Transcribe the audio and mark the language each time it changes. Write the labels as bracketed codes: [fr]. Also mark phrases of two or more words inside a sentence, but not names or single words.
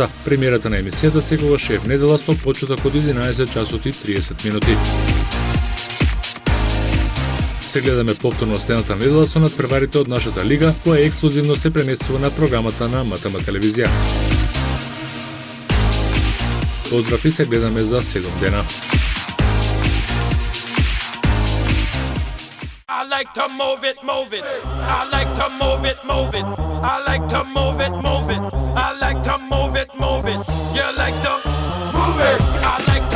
[mk] Премиерата на емисијата секогаш е в недела со почеток од 11 часот и 30 минути. Се гледаме повторно следната недела со надпреварите од нашата лига, која ексклузивно се пренесува на програмата на МТМ телевизија. Поздрав и се гледаме за 7 дена. [en] I like to move it, move it. I like to move it, move it. I like to move it, move it. I like to move it, move it. You like to move it. I